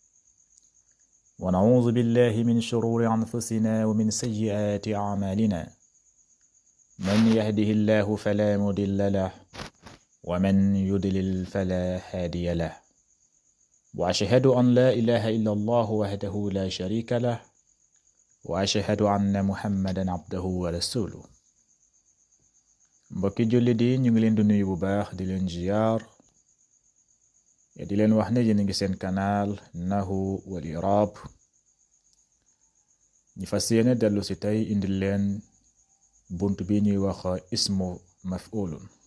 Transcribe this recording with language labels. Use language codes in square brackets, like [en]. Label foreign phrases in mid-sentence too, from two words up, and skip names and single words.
[ar] ونعوذ بالله من شرور أنفسنا ومن سيئات أعمالنا من يهده الله فلا مضل له ومن يضلل فلا هادي له وأشهد أن لا إله إلا الله وحده لا شريك له وأشهد أن محمدا عبده ورسوله [wo] mbokki jullit yi ñu ngi leen di nuyu bu baax di leen ziyaar di leen wax ne yéen a ngi seen canal Nahwu wal I'rab ñu fas yéene dellu si tey indil leen bunt bi ñuy wax [ar] اسم مفعول.